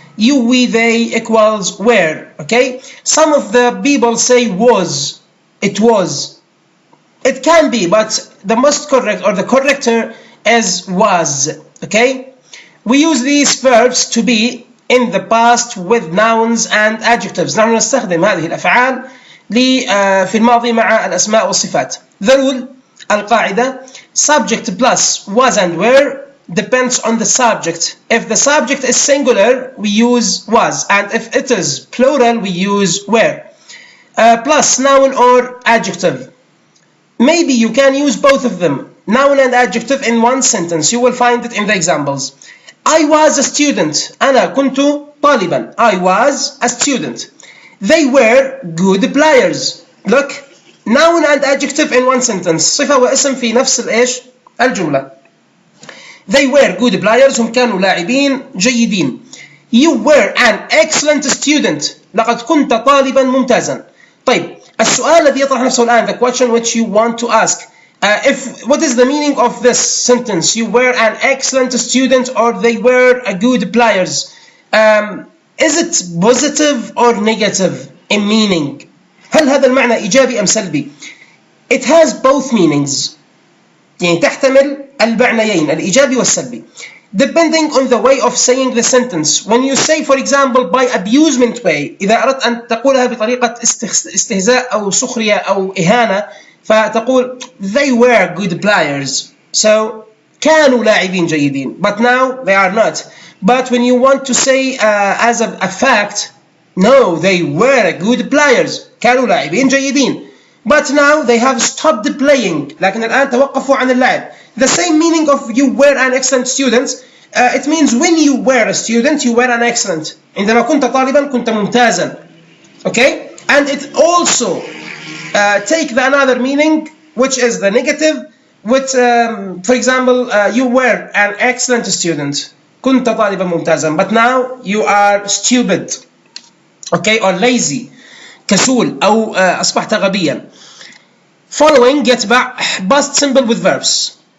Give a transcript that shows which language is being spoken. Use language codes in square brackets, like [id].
[en] You, we, they equals were. Okay? Some of the people say was. It was. It can be, but the most correct or the corrector is was. Okay? We use these verbs to be in the past with nouns and adjectives. [ar] نحن نستخدم هذه الأفعال في الماضي مع الأسماء والصفات. [en] The rule [ar] القاعدة [en] subject plus was and were depends on the subject. If the subject is singular we use was, and if it is plural we use were. Plus noun or adjective. Maybe you can use both of them, noun and adjective, in one sentence. You will find it in the examples. I was a student. [ar] أنا كنت طالبا. [en] I was a student. They were good players. Look, noun and adjective in one sentence. [ar] صفة واسم في نفس الإيش؟ الجملة. [en] They were good players. [ar] هم كانوا لاعبين جيدين. [en] You were an excellent student. [ar] لقد كنت طالبا ممتازا. طيب السؤال الذي يطرح نفسه الآن, [en] the question which you want to ask, what is the meaning of this sentence? You were an excellent student or they were a good players. Is it positive or negative in meaning? [ar] هل هذا المعنى إيجابي أم سلبي? [en] It has both meanings. [ar] يعني تحتمل المعنيين الإيجابي والسلبي. [en] Depending on the way of saying the sentence. When you say for example by abusement way, [ar] إذا أردت أن تقولها بطريقة استهزاء أو سخرية أو إهانة, فتقول [en] they were good players. [ar] So كانوا لاعبين جيدين. [en] But now they are not. But when you want to say as a fact, no, they were good players. [ar] كانوا لاعبين جيدين. [en] but now they have stopped playing. [ar] لكن الآن توقفوا عن اللعب. [en] The same meaning of you were an excellent student. It means when you were a student you were an excellent. [ar] عندما كنت طالبا كنت ممتازا. [en] Okay? And it also take the another meaning which is the negative, which for example you were an excellent student. [ar] كنت طالبا ممتازا, [en] but now you are stupid. Okay, or lazy, [ar] كسول أو أصبحت غبيا. [en] Following [ar] يتبع [en] past simple with verbs.